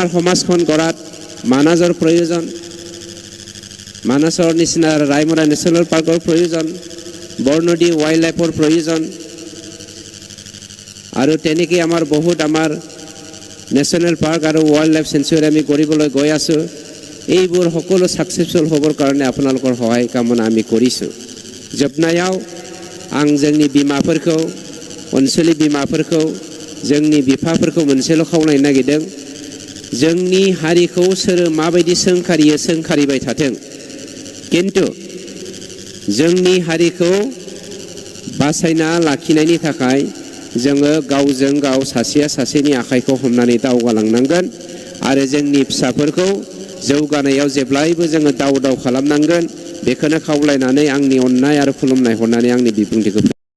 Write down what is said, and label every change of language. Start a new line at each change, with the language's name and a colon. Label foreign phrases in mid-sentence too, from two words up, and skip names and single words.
Assamese: সমাজখন গঢ়াত মানাজৰ প্ৰয়োজন মানাসৰ নিচিনা ৰায়মৰা নেশ্যনেল পাৰ্কৰ প্ৰয়োজন বৰনদী ৱাইল্ড লাইফৰ প্ৰয়োজন আৰু তেনেকৈ আমাৰ বহুত আমাৰ
English: national park
Assamese: আৰু
English: wild life sanctuary
Assamese: আমি কৰিবলৈ গৈ আছো এইবোৰ সকলো সাকসেসফুল হ'বৰ কাৰণে আপোনালোকৰ সহায় কামনা আমি কৰিছো
Bodo: जोबनायाव आं जोंनि बिमाफोरखौ ओनसोलनि बिमाफोरखौ जोंनि बिफाफोरखौ मोनसेल' खावलायनो नागिरदों जोंनि हारिखौ सोर माबायदि सोंखारियो सोंखारिबाय थाथों किन्तु जोंनि हारिखौ बासायना लाखिनायनि थाखाय जोङो गावजों गाव सासेया सासेनि आखाइखौ हमनानै दावगालांनांगोन आरो जोंनि फिसाफोरखौ जौगानायाव जेब्लायबो जोङो दाव खालामनांगोन बेखौनो खावलायनानै आंनि अननाय आरो खुलुमनाय हरनानै आंनि बिबुंथिखौ